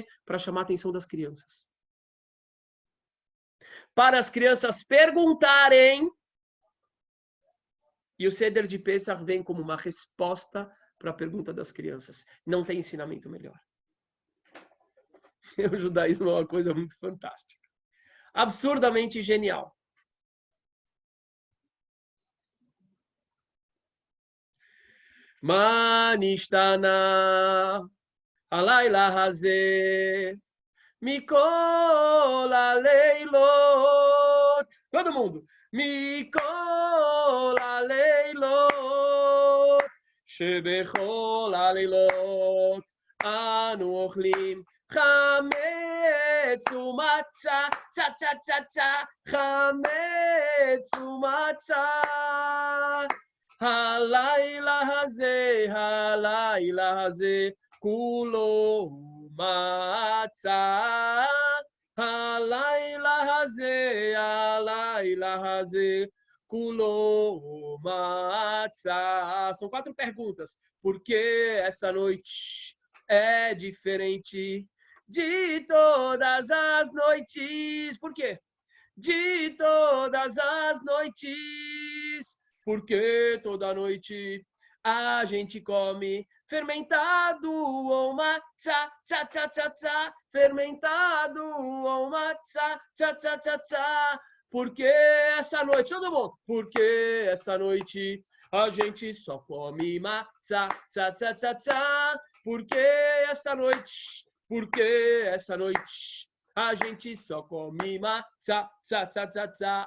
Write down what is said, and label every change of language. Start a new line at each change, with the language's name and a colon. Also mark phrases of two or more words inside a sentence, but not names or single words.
Portuguese: Para chamar a atenção das crianças. Para as crianças perguntarem. E o Seder de Pêssar vem como uma resposta para a pergunta das crianças. Não tem ensinamento melhor. O judaísmo é uma coisa muito fantástica. Absurdamente genial.
Hebrew: מה נשתנה הלילה הזה מכל הלילות.
Portuguese: Todo mundo.
Hebrew: מכל הלילות שבכל הלילות אנו אוכלים חמץ ומצה צה צה צה צה חמץ ומצה הלילה הזה, כולו מצה. הלילה הזה, כולו מצה.
Portuguese: São 4 perguntas. Por que essa noite é diferente de todas as noites? Por quê? De todas as noites. Porque toda noite a gente come fermentado ou matzá, tza, tza, tza, tza, fermentado ou matzá, tza, tza, tza, tza. Porque essa noite, todo mundo, porque essa noite a gente só come matzá, tza, tza, tza, tza. Porque essa noite a gente só come matzá, tza, tza, tza, tza.